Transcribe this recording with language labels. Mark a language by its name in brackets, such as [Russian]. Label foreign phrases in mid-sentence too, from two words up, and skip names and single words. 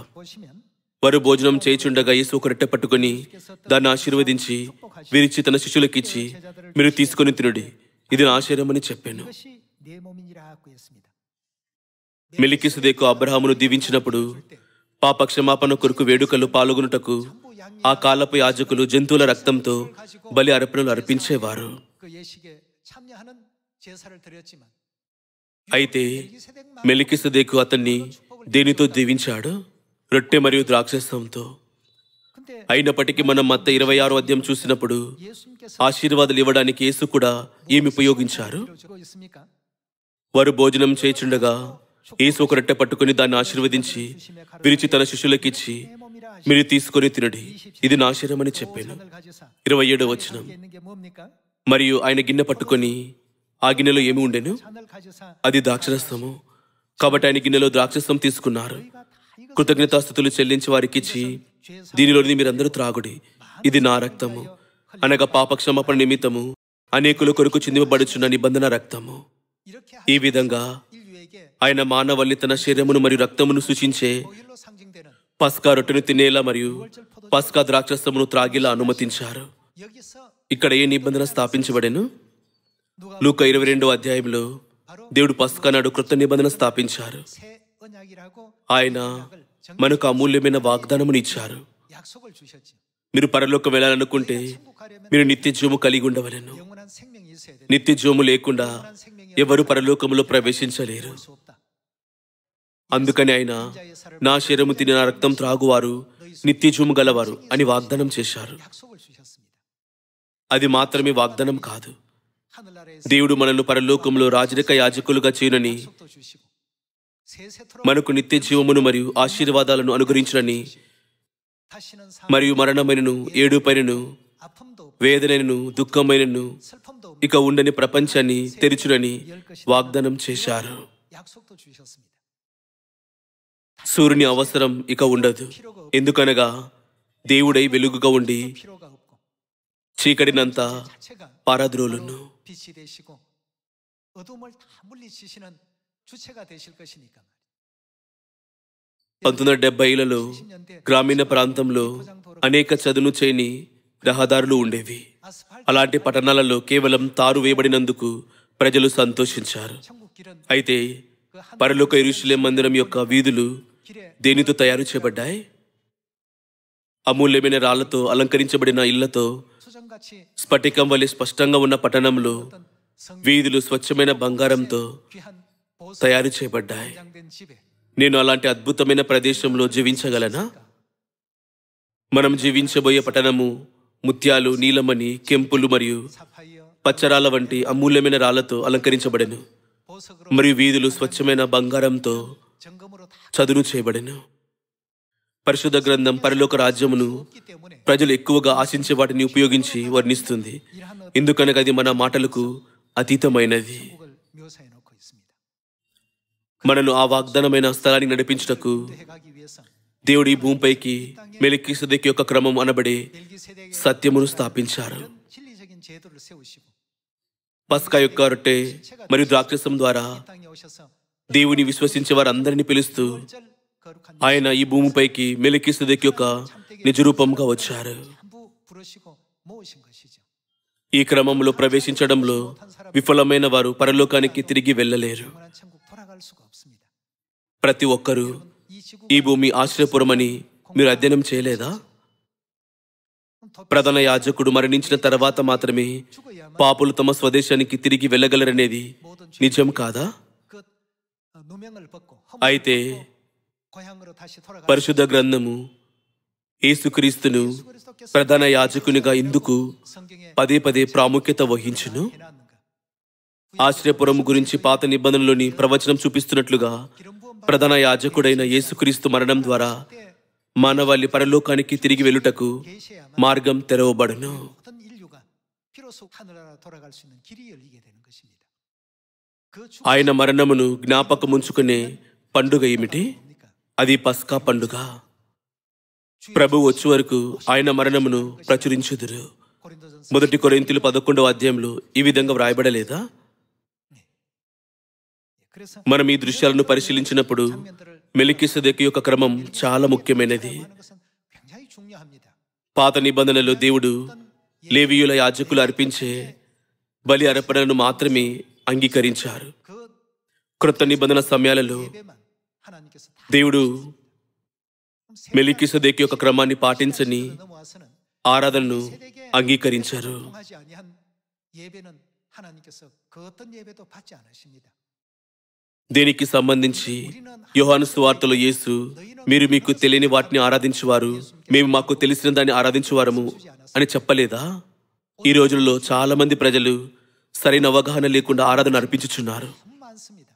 [Telugu] వారు భోజనం చేయుచుండగా యేసు ఒక రొట్టె పట్టుకొని దాన్ని ఆశీర్వదించి విరిచి తన శిష్యులకిచ్చి, మీరు తీసుకొని తినుడి, ఇది నా శరీరం అని చెప్పాను. మెలికిసెదెకు అబ్రహామును దీవించినప్పుడు పాప క్షమాపణ కొరకు వేడుకలు పాల్గొనుటకు ఆ కాలపు యాజకులు జంతువుల రక్తంతో బలి అర్పణలు అర్పించేవారు. [Korean] 참여하는 제사를 드렸지만 [Telugu] అయితే మెలికిసెదెకు అతన్ని దేనితో దీవించాడు? రొట్టె మరియు ద్రాక్షరసంతో. [Korean] 근데 [Telugu] అయినప్పటికీ మనం మత్తయి 26వ అధ్యాయం చూసినప్పుడు [Korean] 예수님께서 [Telugu] ఆశీర్వాదాలు ఇవ్వడానికి యేసు కూడా ఏమి ఉపయోగించారు? [Korean] 주고 있습니까? [Telugu] వారు భోజనం చేయుచుండగా యేసు ఒక రొట్టె పట్టుకుని దాన్ని ఆశీర్వదించి విరిచి తన శిష్యులకిచ్చి, మీరు తీసుకొని తినడి, ఇది నా శరీరం అని చెప్పాను. 27వ వచనం. [Korean] 있는 게 뭡니까? [Telugu] మరియు ఆయన గిన్నె పట్టుకొని ఆ గిన్నెలో ఏమి ఉండెను? [Korean] 잔을 가져사 [Telugu] అది ద్రాక్షరసము. కాబట్టి ఆయన గిన్నెలో ద్రాక్షరసం తీసుకున్నారు. కృతజ్ఞతాస్తుతులు చెల్లించి వారికిచ్చి, దీనిలోని మీరందరూ త్రాగుడి, ఇది నా రక్తము, అనగా పాపక్షమాపణ నిమిత్తము అనేకుల కొరకు చిందింపబడుచున్న నిబంధన రక్తము. [Korean] 이렇게 [Telugu] ఈ విధంగా [Korean] 인류에게 [Telugu] ఆయన మానవాళిని తన శరీరమును మరియు రక్తమును సూచించే [Korean] 보혈로 상징되는 [Telugu] పస్కా రొట్టెను తినేలా మరియు పస్కా ద్రాక్షరసమును త్రాగేలా అనుమతించారు. [Korean] 여기서 [Telugu] ఇక్కడ ఏ నిబంధన స్థాపించబడెను? [Korean] 누가 [Telugu] లూకా 22వ అధ్యాయంలో దేవుడు పస్కా నాడు కృత నిబంధన స్థాపించారు. [Korean] 새 언약이라고 [Telugu] ఆయన మనకు అమూల్యమైన వాగ్దానమును ఇచ్చారు. [Korean] 약속을 주셨죠. [Telugu] మీరు పరలోకం వెళ్ళాలనుకుంటే [Korean] 천국하려면 [Telugu] మీరు నిత్య జీవము కలిగి ఉండవలెను. [Korean] 영원한 생명이 있어야 돼. [Telugu] నిత్య జీవము లేకుండా ఎవరు పరలోకములో ప్రవేశించలేరు. [Korean] 수 없다. [Telugu] అందుకని ఆయన నా శరీరము తిని నా రక్తం త్రాగువారు నిత్య జీవము గలవారు అని వాగ్దానం చేశారు. [Korean] 약속을 주셨습니다. [Telugu] అది మాత్రమే వాగ్దానం కాదు, [Korean] 하늘나라에서 [Telugu] దేవుడు మనల్ని పరలోకంలో రాజరిక యాజకులుగా చేయనని, [Korean] 약속도 주시고 세세토록 [Telugu] మనకు నిత్య జీవమును మరియు ఆశీర్వాదాలను అనుగ్రహించునని, [Korean] 다시는 [Telugu] మరియు మరణమైనను ఏడుపైనను [Korean] 아픔도 [Telugu] వేదనను దుఃఖమైనను [Korean] 슬픔도 [Telugu] ఇక ఉండని ప్రపంచాన్ని తెరిచునని వాగ్దానం చేశారు. [Korean] 약속도 주셨습니다. [Telugu] సూర్యుని అవసరం ఇక ఉండదు. ఎందుకనగా దేవుడై వెలుగుగా ఉండి [Korean] 필요가 없고 [Telugu] చీకటినంతా [Korean] 자체가 [Telugu] పారద్రోలును. [Korean] 빛이 되시고 어둠을 다 물리치시는 주체가 되실 것이니까. [Telugu] 1970లలో గ్రామీణ ప్రాంతంలో అనేక చదును చేయని రహదారులు ఉండేవి. [Korean] 아스팔트 [Telugu] అలాంటి పట్టణాలలో కేవలం తారు వేయబడినందుకు ప్రజలు సంతోషించారు. [Korean] 천국 길은 [Telugu] అయితే పరలోక యెరూషలేము మందిరం యొక్క వీధులు [Korean] 길에 [Telugu] దేనితో తయారు చేయబడ్డాయి? అమూల్యమైన రాళ్లతో అలంకరించబడిన ఇళ్లతో, [Korean] 수정같이 [Telugu] స్ఫటికం వలె స్పష్టంగా ఉన్న పట్టణంలో [Korean] 어떤 성 [Telugu] వీధులు స్వచ్ఛమైన బంగారంతో [Korean] 귀한 보석 [Telugu] తయారు చేయబడ్డాయి. [Korean] 장된 집에 [Telugu] నేను అలాంటి అద్భుతమైన ప్రదేశంలో జీవించగలనా? మనం జీవించబోయే పట్టణము ముత్యాలు, నీలమణి, కెంపులు మరియు [Korean] 사파이어 [Telugu] పచ్చరాల వంటి అమూల్యమైన రాళ్లతో అలంకరించబడెను. [Korean] 보석으로 [Telugu] మరియు వీధులు స్వచ్ఛమైన బంగారంతో [Korean] 점검으로 다 [Telugu] చదును చేయబడెను. పరిశుద్ధ గ్రంథం పరలోక రాజ్యమును [Korean] 없기 때문에 [Telugu] ప్రజలు ఎక్కువగా ఆశించే వాటిని ఉపయోగించి వర్ణిస్తుంది. [Korean] 이러한 [Telugu] ఎందుకనగా అది మన మాటలకు అతీతమైనది. [Korean] 천국을 묘사해 놓고 있습니다. [Telugu] మనను ఆ వాగ్దానమైన స్థలానికి నడిపించుటకు [Korean] 해가기 위해서 [Telugu] దేవుడు ఈ భూమిపైకి మెలికిసెదెకు యొక్క క్రమం అనబడే [Korean] 멜기세덱의 [Telugu] సత్యమును స్థాపించారు. [Korean] 이런 진리적인 제도를 세우시고 [Telugu] పస్కా యొక్క రొట్టె మరియు ద్రాక్షరసం ద్వారా [Korean] 이 땅에 오셔서 [Telugu] దేవుని విశ్వసించే వారందరినీ పిలుస్తూ [Korean] 절 거룩한 [Telugu] ఆయన ఈ భూమిపైకి మెలికిసెదెకు యొక్క నిజరూపంగా వచ్చారు. [Korean] 전부 부르시고 모으신 것이죠. [Telugu] ఈ క్రమంలో ప్రవేశించడంలో విఫలమైన వారు పరలోకానికి తిరిగి వెళ్ళలేరు. [Korean] 영원한 천국 돌아갈 수가 없습니다. [Telugu] ప్రతి ఒక్కరూ [Korean] 이 지구 [Telugu] ఈ భూమి ఆశ్రయపురమని మీరు అధ్యయనం చేయలేదా? ప్రధాన యాజకుడు మరణించిన తర్వాత మాత్రమే [Korean] 죽어야만 [Telugu] పాపులు తమ స్వదేశానికి తిరిగి వెళ్ళగలరనేది [Korean] 모든 [Telugu] నిజం కాదా? [Korean] 그 누명을 벗고 [Telugu] అయితే [Korean] 고향으로 다시 돌아갈 [Telugu] పరిశుద్ధ గ్రంథము యేసుక్రీస్తును ప్రధాన యాజకునిగా ఎందుకు [Korean] 성경에 [Telugu] పదే పదే ప్రాముఖ్యత వహించును? [Korean] 해놨는가? [Telugu] ఆశ్రయపురం గురించి పాత నిబంధనలోని ప్రవచనం చూపిస్తున్నట్లుగా [Korean] 기름 부음 [Telugu] ప్రధాన యాజకుడైన యేసుక్రీస్తు మరణం ద్వారా మానవాళి పరలోకానికి తిరిగి వెళ్ళుటకు [Korean] 계셔야만 [Telugu] మార్గం తెరవబడును. [Korean] 모든 인류가 비로소 하늘나라 돌아갈 수 있는 길이 열리게 되는 것입니다. 그 [Telugu] ఆయన మరణమును జ్ఞాపకముంచుకునే పండుగ ఏమిటి? [Korean] 뭡니까? [Telugu] అది పస్కా పండుగ. ప్రభు వచ్చే వరకు ఆయన మరణమును ప్రచురించుదురు. [Korean] 고린도전서 [Telugu] 1 కొరింథీయులు 11వ అధ్యాయంలో ఈ విధంగా వ్రాయబడలేదా? [Korean] 그래서 [Telugu] మనం ఈ దృశ్యాలను పరిశీలించినప్పుడు [Korean] 장면들을 [Telugu] మెలికిసెదెకు యొక్క క్రమం చాలా ముఖ్యమైనది. [Korean] 하는 것은 굉장히 중요합니다. [Telugu] పాత నిబంధనలో దేవుడు లేవీయుల యాజకులు అర్పించే బలి అర్పణను మాత్రమే అంగీకరించారు. [Korean] 그 [Telugu] క్రొత్త నిబంధన సమయాలలో [Korean] 예배만 하나님께서 다 [Telugu] దేవుడు మెలికిసెదెకు యొక్క క్రమాన్ని పాటించని [Korean] 넘어와서는 [Telugu] ఆరాధనను అంగీకరించారు. [Korean] 통하지 아니한 예배는 하나님께서 그 어떤 예배도 받지 않으십니다. [Telugu] దీనికి సంబంధించి యోహాను సువార్తలో యేసు, మీరు మీకు తెలియని వాటిని ఆరాధించువారు, మేము మాకు తెలిసిన దాన్ని ఆరాధించువారము అని చెప్పలేదా? ఈ రోజుల్లో చాలా మంది ప్రజలు సరైన అవగాహన లేకుండా ఆరాధన అర్పించుచున్నారు. [Korean] 많습니다.